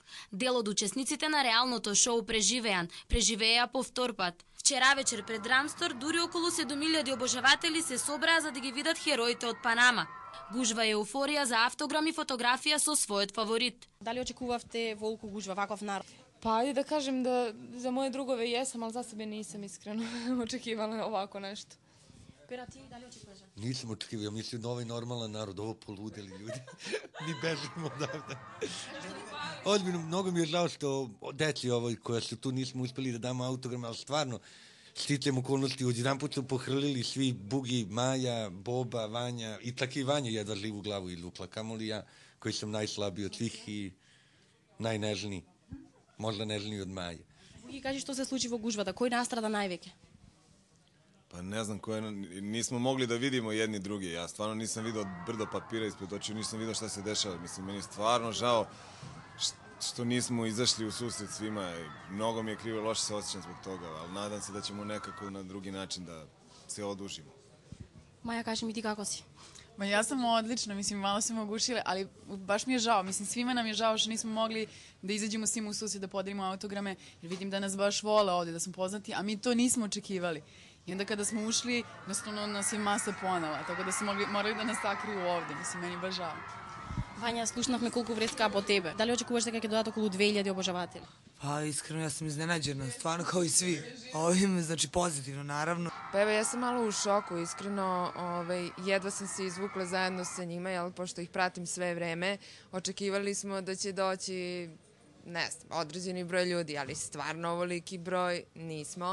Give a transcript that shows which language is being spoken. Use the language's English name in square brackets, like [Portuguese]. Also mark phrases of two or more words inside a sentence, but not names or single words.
[Macedonian] Дел од учесниците на реалното шоу преживеа по втор пат. Вчера вечер пред Драмстор дури околу 7000 обожаватели се собраа за да ги видат хероите од Панама. Гужва е еуфорија за автограм и фотографија со својот фаворит. Дали очекувавте волку гужва, ваков народ? [Serbian] Pa ajde da kažem da za moje drugove jesam, ali za sebe nisam iskreno očekivala ovako nešto. Pera, ti da li očekuješ? Nisam očekivao, ja mislim da ovaj normalan narod, ovo poludeli ljudi. Mi bežimo odavde. Ozbiljno, mnogo mi je žao što deci ovoj koja su tu nismo uspeli da damo autogram, ali stvarno, sticajem okolnosti, odjedan put su pohrlili svi Bugi, Maja, Boba, Vanja, i tako i Vanja jedva živu glavu izvukla, kamoli ja, koji sam najslabiji od svih i najnežniji. Možda nežniji od Maje. [Macedonian] Bugi, кажи што се случи во гужвата, кој настрада највеќе? [Serbian] Pa ne znam, nismo mogli da vidimo jedni drugi. Ja stvarno nisam vidio brdo papira ispred očiju, nisam vidio šta se dešava. Mislim, meni je stvarno žao što nismo izašli u susret svima. Mnogo mi je krivo, loše se osjećam zbog toga, ali nadam se da ćemo nekako na drugi način da se odužimo. Maja, kaži mi ti kako si? Ma ja sam odlično, mislim, malo sam ogušila, ali baš mi je žao, mislim, svima nam je žao što nismo mogli da izađemo svima u susret, da podelimo autograme, jer vidim da nas baš vole ovde, da smo poznati, a mi to nismo očekivali. I onda kada smo ušli, jednostavno nas je masa ponela, tako da su morali da nas sakriju ovde, mislim, meni baš žao. Vanja, [Macedonian] slušнахме колку вреска по тебе. Дали очекуваш дека ќе додат околу 2000 обожаватели? [Serbian] Pa iskreno ja sam iznenađena, stvarno kao i svi. Ovim, znači pozitivno, naravno. Pa evo, ja sam malo u šoku, iskreno, jedva sam se izvukla zajedno sa njima, jel, pošto ih pratim sve vreme. Očekivali smo da će doći, ne znam, određeni broj ljudi, ali stvarno ovoliki broj nismo.